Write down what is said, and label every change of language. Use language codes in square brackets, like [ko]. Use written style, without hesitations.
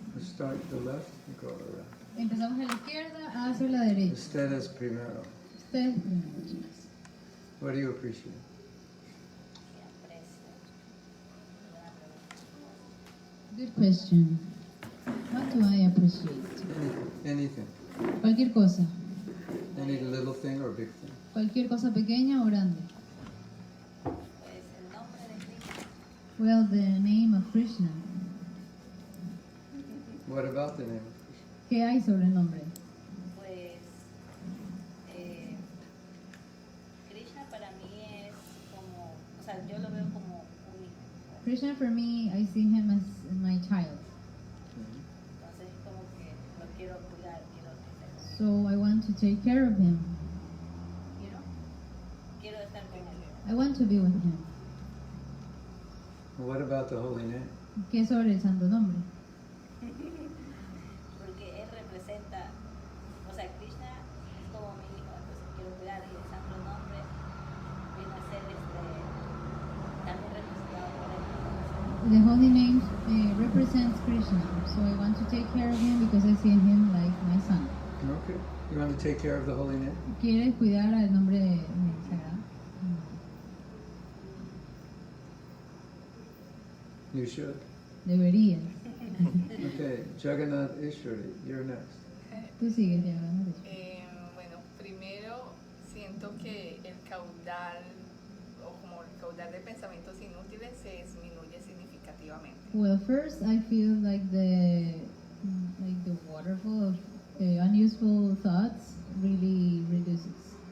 [en] Start the left and go around. [es] Empezamos a la izquierda hacia la derecha. Ustedes primero. Ustedes primero, chicas. [en] What do you appreciate? Good question. What do I appreciate? Anything. [es] Cualquier cosa. [en] Any little thing or big thing. [es] Cualquier cosa pequeña o grande. [en] Well, the name of Krishna. What about the name of Krishna? [es] ¿Qué hay sobre el nombre? Pues Krishna para mí es como, o sea, yo lo veo como un hijo. [en] Krishna, for me, I see him as my child. [es] Entonces como que lo quiero cuidar, quiero tener, [en] So I want to take care of him. [es] quiero estar con él. [en] I want to be with him. What about the holy name? [es] ¿Qué sobre el santo nombre? Porque él representa, o sea, Krishna es como mi hijo, entonces quiero cuidar y el santo nombre viene a ser también representado por él. [en] The holy name represents Krishna, so I want to take care of him because I see him like my son. Okay. You want to take care of the holy name? [es] ¿Quieres cuidar al nombre sagrado? [en] You should. [es] Deberías. [en] Okay, Jagannath Ishwari, you're next. [es] Tú sigues ya. Bueno, primero siento que el caudal o como el caudal de pensamientos inútiles se disminuye significativamente. [en] Well, first I feel like the waterfall of unuseful thoughts really reduces.